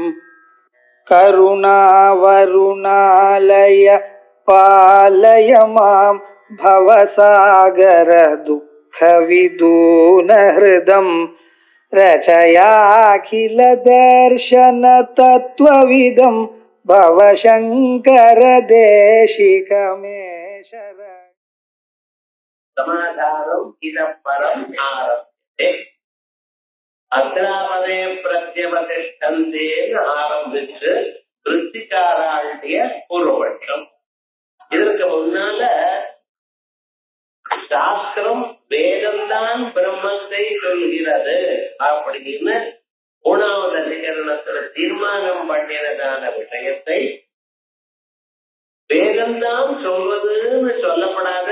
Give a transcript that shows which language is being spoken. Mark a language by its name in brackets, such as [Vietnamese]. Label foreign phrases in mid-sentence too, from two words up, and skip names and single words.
[Sanskrit] करुणावरुणालय पालय मां भवसागर दुःखविदूनहृदं रचयाखिल दर्शन तत्त्वविदं भवशङ्कर देशिकमे शरणम् समाधानम् इदं परम् आरभ्यते अक्रामते प्रत्यवतिष्ठन्ते [Tamil] ஆரம்பிச்சு விருத்திகாராளுடைய பூர்வபட்சம். இதற்கு முன்னால சாஸ்திரம் வேதம்தான் பிரம்மத்தை சொல்கிறது அப்படின்னு 3வது அதிகரணத்துல தீர்மானம் பண்ணினதான விஷயத்தை வேதம்தான் சொல்வதுன்னு சொல்லப்படாது.